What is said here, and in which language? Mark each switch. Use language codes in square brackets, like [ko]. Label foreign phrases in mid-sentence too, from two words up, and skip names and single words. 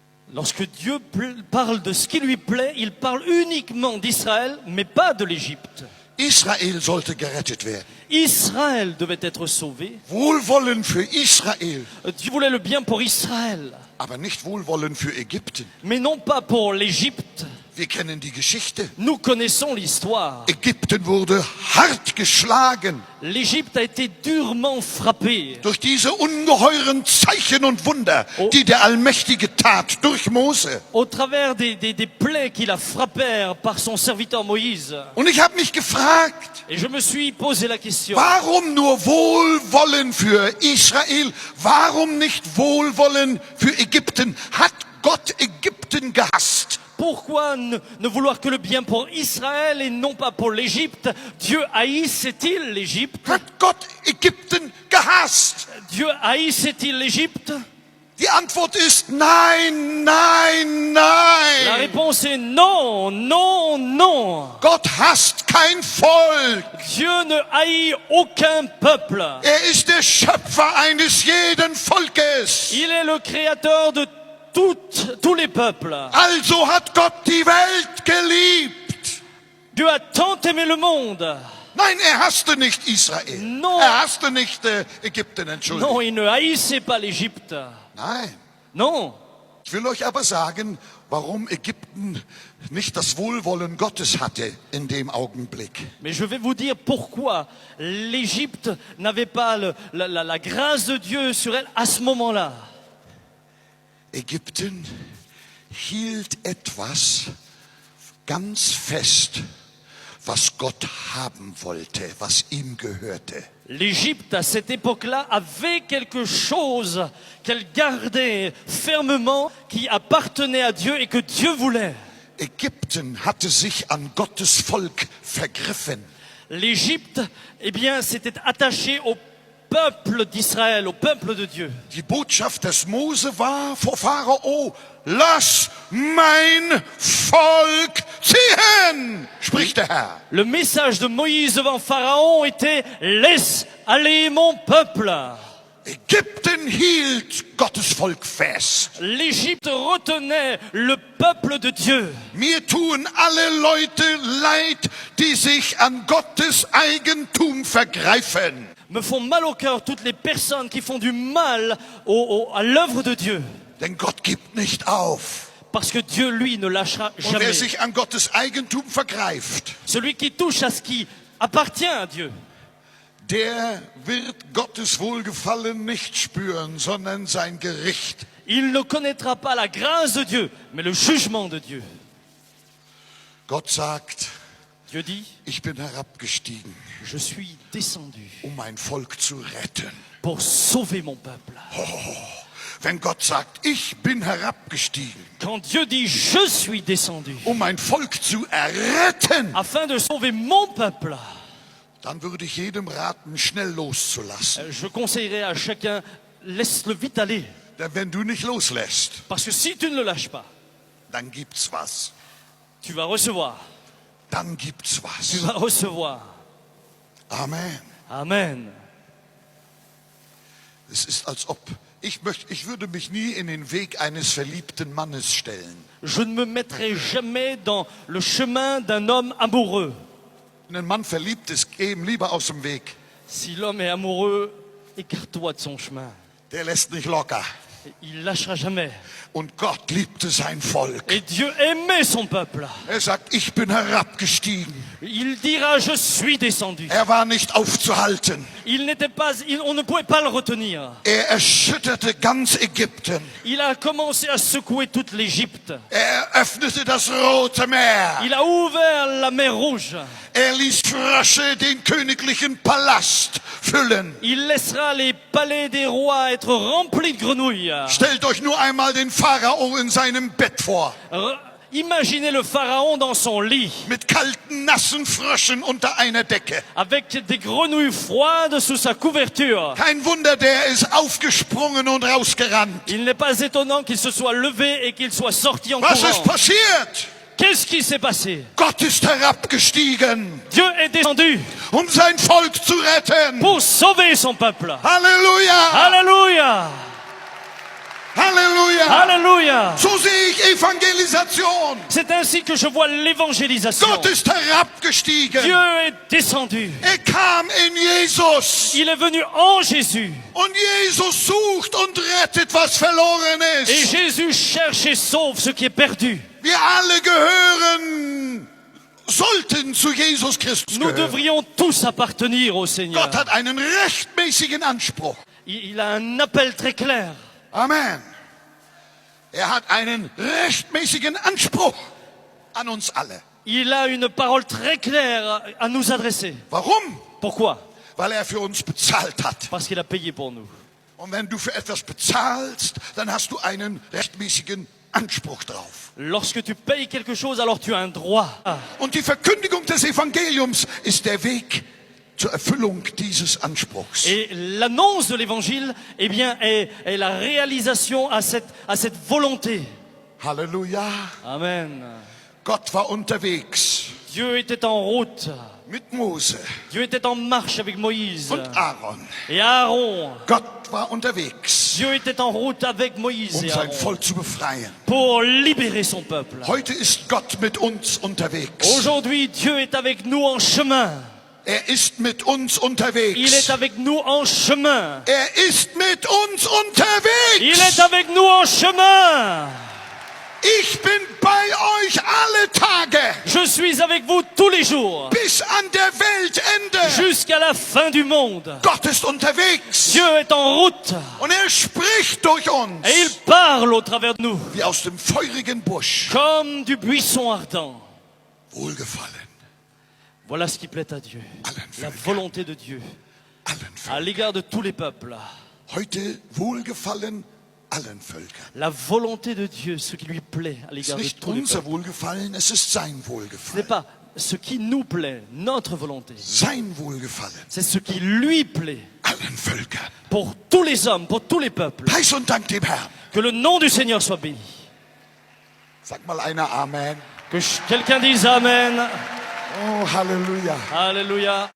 [fr] Lorsque Dieu parle de ce qui lui plaît, il parle uniquement d'Israël, mais pas de l'Égypte. [de] Israel sollte gerettet werden. [fr] Israël devait être sauvé. [de] Wohlwollen für Israel, [fr] Dieu voulait le bien pour Israël, [de] aber nicht Wohlwollen für Ägypten. [fr] mais non pas pour l'Égypte. [de] Wir kennen die Geschichte. [fr] Nous connaissons l'histoire. [de] Ägypten wurde hart geschlagen [fr] L'Égypte a été durement frappée [de] durch diese ungeheuren Zeichen und Wunder, die der Allmächtige tat durch Mose. [fr] au travers des plaies qu'il a frappées par son serviteur Moïse. [de] Und ich habe mich gefragt, [fr] Et je me suis posé la question. [de] warum nur Wohlwollen für Israel? Warum nicht Wohlwollen für Ägypten? Hat Gott Ägypten gehasst? [fr] Pourquoi ne vouloir que le bien pour Israël et non pas pour l'Égypte? Dieu haïssait-il l'Égypte? [de] Hat Gott Ägypten gehasst? [fr] Dieu haïssait-il l'Égypte? [de] Die Antwort ist nein, nein, [fr] La [de] nein. [fr] réponse est non, non, non. [de] Gott hasst kein Volk. [fr] Dieu ne haït aucun peuple. [de] Er ist der Schöpfer eines jeden Volkes. [fr] Il est le créateur de tous les peuples. [de] Also hat Gott die Welt geliebt. [fr] Dieu a tant aimé le monde. [de] Nein, er hasste nicht Israel. [fr] Non. [de] Er hasste nicht Ägypten, Entschuldigung. [fr] Non, il ne haïssait pas l'Égypte. [de] Nein. [fr] Non. [de] Ich will euch aber sagen, warum Ägypten nicht das Wohlwollen Gottes hatte in dem Augenblick. [fr] Mais je vais vous dire pourquoi l'Égypte n'avait pas la grâce de Dieu sur elle à ce moment-là. [de] Ägypten hielt etwas ganz fest, was Gott haben wollte, was ihm gehörte. [fr] L'Égypte, à cette époque-là, avait quelque chose qu'elle gardait fermement, qui appartenait à Dieu et que Dieu voulait. [de] Ägypten hatte sich an Gottes Volk vergriffen. [fr] L'Égypte, eh bien, s'était attachée au peuple d'Israël, au peuple de Dieu. [de] Die Botschaft des Mose war vor Pharao, lass mein Volk ziehen, spricht der Herr. [fr] Le message de Moïse devant Pharaon était « Laisse aller mon peuple ». [de] Ägypten hielt Gottes Volk fest. [fr] L'Égypte retenait le peuple de Dieu. [de] Mir tun alle Leute leid, die sich an Gottes Eigentum vergreifen. [fr] Me font mal au cœur toutes les personnes qui font du mal à l'œuvre de Dieu. [de] Denn Gott gibt nicht auf. [fr] Parce que Dieu, lui, ne lâchera [de] Und wer [fr] jamais. [de] sich an Gottes Eigentum vergreift, [fr] Celui qui touche à ce qui appartient à Dieu, [de] der wird Gottes Wohlgefallen nicht spüren, sondern sein Gericht. [fr] il ne connaîtra pas la grâce de Dieu, mais le jugement de Dieu. [de] Gott sagt, [fr] Dieu dit, [de] ich bin herabgestiegen, [fr] je suis descendu [de] mein Volk zu retten. [fr] pour sauver mon peuple. [de] Wenn Gott sagt, ich bin herabgestiegen, [fr] Quand Dieu dit, je suis descendu [de] mein Volk zu erretten, [fr] afin de sauver mon peuple, [de] dann würde ich jedem raten, schnell loszulassen. [fr] je conseillerais à chacun, laisse-le vite aller. [de] Denn wenn du nicht loslässt, [fr] Parce que si tu ne le lâches pas, [de] dann gibt's was. [fr] tu vas recevoir. [de] Dann gibt's [fr] Tu [de] was. [fr] vas recevoir. [de] Amen. [fr] Amen. [de] Es ist, als ob ich würde mich nie in den Weg eines verliebten Mannes stellen. [fr] Je ne me mettrai jamais dans le chemin d'un homme amoureux. [de] Wenn ein Mann verliebt ist, geh ihm lieber aus dem Weg. [fr] Si l'homme est amoureux, écarte-toi de son chemin. [de] Der lässt nicht locker. [fr] Il lâchera jamais. [de] Und Gott liebte sein Volk. [fr] Et Dieu aimait son peuple. [de] Er sagt, ich bin herabgestiegen. [fr] Il dira, je suis descendu. [de] Er war nicht aufzuhalten. [fr] On ne pouvait pas le retenir. [de] Er erschütterte ganz Ägypten. [fr] Il a commencé à secouer toute l'Égypte. [de] Er öffnete das Rote Meer. [fr] Il a ouvert la mer Rouge. [de] Er ließ Frösche den königlichen Palast füllen. [fr] Il laissera les palais des rois être remplis de grenouilles. [de] Stellt euch nur einmal den Pharao in seinem Bett vor. [fr] Imaginez le pharaon dans son lit, [de] Mit kalten, nassen Fröschen unter einer Decke. [fr] avec des grenouilles froides sous sa couverture. [de] Kein Wunder, der ist aufgesprungen und rausgerannt. [fr] Il n'est pas étonnant qu'il se soit levé et qu'il soit sorti en [de] Was ist [fr] courant. [de] passiert? [fr] Qu'est-ce qui s'est passé? [de] Gott ist herabgestiegen, [fr] Dieu est descendu [de] um sein Volk zu retten. [fr] pour sauver son peuple. [de] Halleluja! [fr] Alléluia! [de] Halleluja! [fr] Alléluia! [de] So sehe Evangelisation. [fr] C'est ainsi que je vois l'évangélisation. [de] Gott ist herabgestiegen. [fr] Dieu est descendu. [de] Er kam in Jesus. [fr] Il est venu en Jésus. [de] Und Jesus sucht und rettet, was verloren [fr] Et [de] ist. [fr] Jésus cherche et sauve ce qui est perdu. [de] Wir alle gehören, sollten zu Jesus Christus [fr] Nous [de] gehören. [fr] devrions tous appartenir au Seigneur. [de] Gott hat einen rechtmäßigen Anspruch. [fr] Il a un appel très clair. Amen. [de] Er hat einen rechtmäßigen Anspruch an uns alle. [fr] Il a une parole très claire à nous adresser. [de] Warum? [fr] Pourquoi? [de] Weil er für uns bezahlt hat. [fr] Parce qu'il a payé pour nous. [de] Und wenn du für etwas bezahlst, dann hast du einen rechtmäßigen Anspruch drauf. [fr] Lorsque tu payes quelque chose, alors tu as un droit. [de] Und die Verkündigung des Evangeliums ist der Weg zur Erfüllung dieses Anspruchs. [fr] Et l'annonce de l'évangile, eh bien, est la réalisation à cette volonté. [de] Halleluja. [fr] Amen. [de] Gott war unterwegs [fr] Dieu était en route. [de] mit Mose [fr] Dieu était en marche avec Moïse [de] und Aaron. [fr] et Aaron. [de] Gott war unterwegs, [fr] Dieu était en route avec Moïse et [de] sein [fr] Aaron [de] Volk zu befreien. [fr] pour libérer son peuple. [de] Heute ist Gott mit uns unterwegs. [fr] Aujourd'hui, Dieu est avec nous en chemin. [de] Er ist mit uns [fr] Il est [de] unterwegs. [fr] avec nous en chemin. [de] Er ist mit uns unterwegs. [fr] Il est avec nous en chemin. [de] Ich bin bei euch alle Tage [fr] Je suis avec vous tous les jours, [de] bis an der Weltende. [fr] jusqu'à la fin du monde. [de] Gott ist unterwegs [fr] Dieu est en route [de] und er spricht durch uns [fr] et il parle au travers de nous, [de] wie aus dem feurigen Busch. [fr] comme du buisson ardent. [de] Wohlgefallen [fr] Voilà ce qui plaît à Dieu, [de] allen [fr] la [de] Völkern, [fr] volonté de Dieu [de] allen [fr] à [de] Völkern. [fr] l'égard de tous les peuples. [de] Heute wohlgefallen allen Völkern. [fr] La volonté de Dieu, ce qui lui plaît à [de] Es [fr] l'égard [de] ist [fr] de [de] nicht [fr] tous les [de] unser [fr] peuples. [de] Wohlgefallen, es ist sein [fr] Ce n'est [de] Wohlgefallen. [fr] pas ce qui nous plaît, notre volonté. [de] Sein Wohlgefallen [fr] C'est ce qui lui plaît [de] allen Völkern. [fr] pour tous les hommes, pour tous les peuples. [de] Preis und Dank dem Herrn. [fr] Que le nom du Seigneur soit béni. [de] Sag mal einer Amen. [fr] Que quelqu'un dise Amen. [de] Oh, Halleluja. [fr] Alléluia.